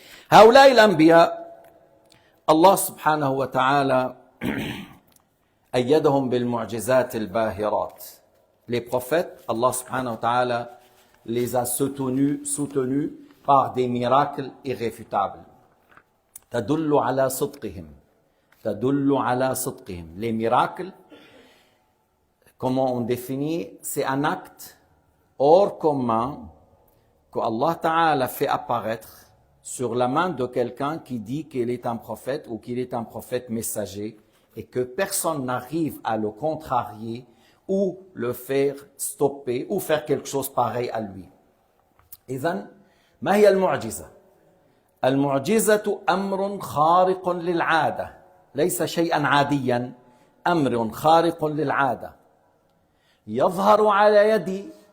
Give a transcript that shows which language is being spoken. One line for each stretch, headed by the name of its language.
Arabic: هؤلاء الأنبياء الله سبحانه وتعالى أيدهم بالمعجزات الباهرات.
French: Les prophètes, Allah subhanahu wa ta'ala les a soutenus par des miracles irréfutables.
Arabic: تدل على صدقهم. تدل على صدقهم.
French: Les miracles, comment on définit, c'est un acte hors commun que Allah Ta'ala fait apparaître sur la main de quelqu'un qui dit qu'il est un prophète ou qu'il est un prophète messager et que personne n'arrive à le contrarier ou le faire stopper ou faire quelque chose pareil à lui.
Arabic: إذن ما هي المعجزة؟ المعجزة أمر خارق للعادة ليس شيئا عاديا أمر خارق للعادة يظهر على يد